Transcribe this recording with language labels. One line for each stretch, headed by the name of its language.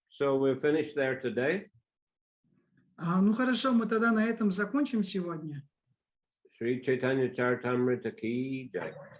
English: So we'll finish there today.
Russian: Ну хорошо, мы тогда на этом закончим сегодня.
Hindi: Shri Chайтanьya Charitamriта ki jai.